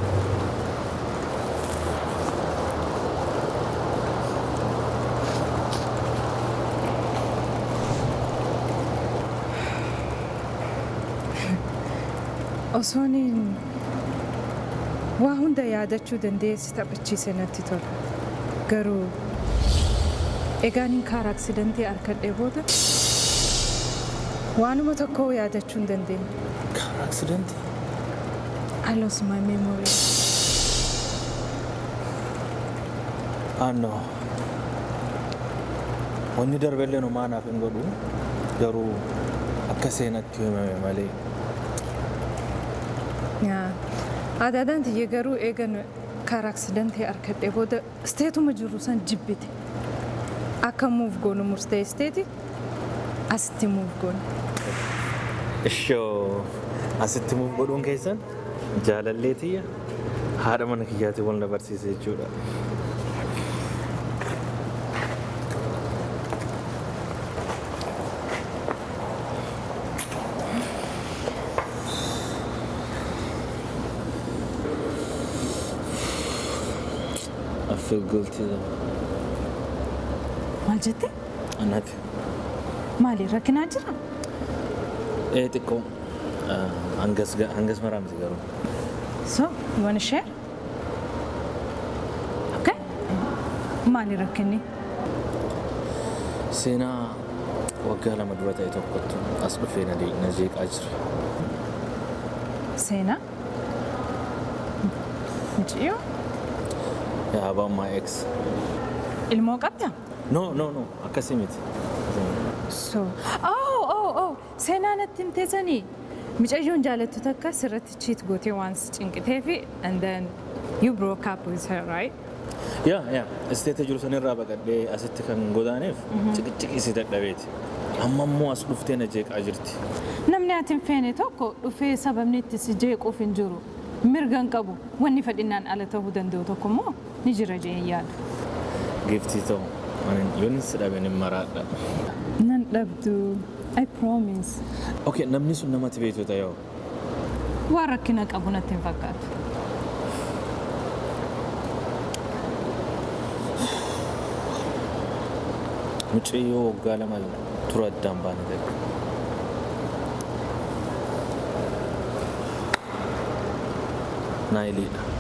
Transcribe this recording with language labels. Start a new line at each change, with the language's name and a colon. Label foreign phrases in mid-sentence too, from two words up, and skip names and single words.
Oromo: osooniin waa hunda yaadachuu dandeessi taphachiise natti tola. Garuu egaan
English: kaar aksidentii
Oromo: arkadhee booda waanuma tokko yaadachuu hin dandeenye.
English: Kaar aksidentii? I lost my memory. No.
Oromo: Wanni darbellee numaa naaf hin godhu garuu akka seenatti himame malee. Aadaadhaan tiyye garuu eegan
English: kaar aksidentii
Oromo: arkadhee booda isteetuma jiru san jibbite. Akka muuf goonu murtee isteeti asitti muuf goonu. Ishoo asitti muuf godhuun keessan jaalallee tiyya haadha mana kiyyaatti wal na barsiise jechuudha.
English: I feel guilty though.
Oromo: Maal jette? Anati. Maali rakkinaa jira? Xiqqoo hangas maraamti garuu.
English: So, you want to share? Okay.
Oromo: Maali rakkinni? Seenaa waggaa lama dura ta'e tokkottu as dhufee na jeeqaa jira. Seenaa? Jiyo?
English: Yeah, about my ex.
Oromo: Ilmoo qabda? No, akkasii miti. So, seenaa natti himteessanii mucayyoon jaalattu takka sirratti cheat gootee waan si cinqitee fi
English: and then you broke up with her, right?
Oromo: Yaa, isteeta jiru sanirraa baqadhee asitti kan godaaneef ciqiccii dadhabeeti. Amma immoo as dhuftee na jeeqaa jirti. Namni ati hin feene tokko dhufee sababni itti si jeequuf hin jiru. Mirga hin qabu. Wanni fedhinnaan ala ta'uu danda'u tokko immoo ni jira jeen yaadu. Giftii ta'u, ani yoon si dhaben hin maraadha. Nan dhabdu.
English: I promise.
Oromo: Okay, namni sun namatti beektu yoo. Waan rakkina qabu natti hin fakkaatu. Mucayyoo waggaa lama tura addaan baane ta'e. Naayiliidha.